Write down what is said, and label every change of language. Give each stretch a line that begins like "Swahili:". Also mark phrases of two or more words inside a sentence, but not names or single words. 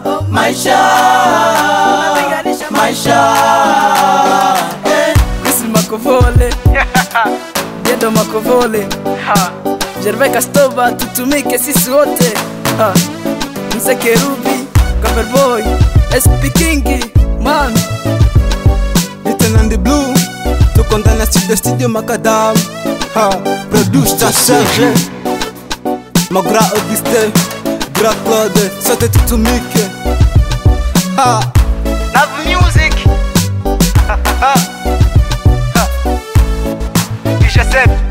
Swahili: Maisha. Maisha. Eh. Chris Makovole. Diendo Makovole. Ha. Gervais Kastoba, tutumike sisi wote. Ha. Mzee Kerubi,
English: Cover Boy, S P King, man. Written on the blue.
Swahili: Tuko ndani ya studio, studio Macadam. Ha. Producer Serge. Magra Auguste. Gra Claude. Sote tutumike.
English: Ha. Love music.
Swahili: Ha, ha, ha. Kisha Sep.